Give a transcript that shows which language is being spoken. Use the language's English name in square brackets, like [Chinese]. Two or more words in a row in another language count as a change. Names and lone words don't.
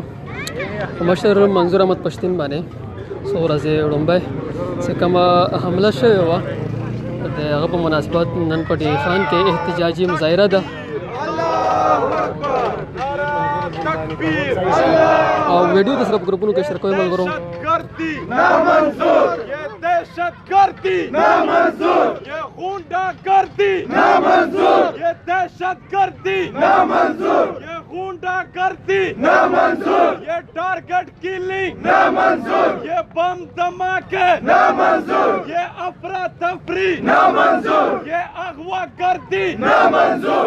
[Pashto] مشر منظور احمد پښتون باندې څو ورځې وړاندې چې کومه حمله شوې وه د هغه په مناسبت نن په ډي خان کې احتجاجي مظاهره ده او ویډیو د سره په ګروپونو کې شریکوي ملګرو. [Urdu] دہشت گردی نامنظور، یہ غنڈہ گردی نامنظور، یہ دہشت گردی نامنظور، یہ غنڈہ گردی نامنظور، یہ [English] target killing [Urdu] نامنظور، یہ بم دھماکے نامنظور، یہ افرا تفری نامنظور، یہ اغوا گردی نامنظور,